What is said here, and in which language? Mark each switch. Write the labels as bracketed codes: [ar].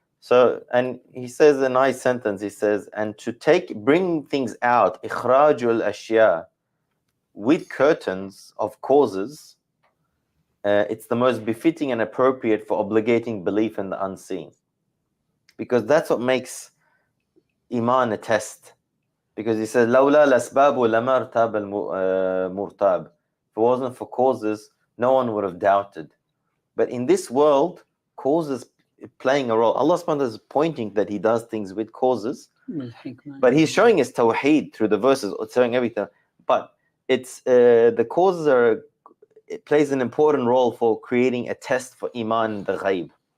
[en] So, and he says a nice sentence. He says, and to bring things out, ikhrajul ashya, with curtains of causes, it's the most befitting and appropriate for obligating belief in the unseen, because that's what makes iman a test. Because he says, [ar] لولا الأسباب لما ارتاب المرتاب. [en] If it wasn't for causes, no one would have doubted. But in this world, causes playing a role. Allah subhanahu wa ta'ala is pointing that He does things with causes, but He's showing His tawheed through the verses, showing everything. But it's the causes it plays an important role for creating a test for iman, the ghaib.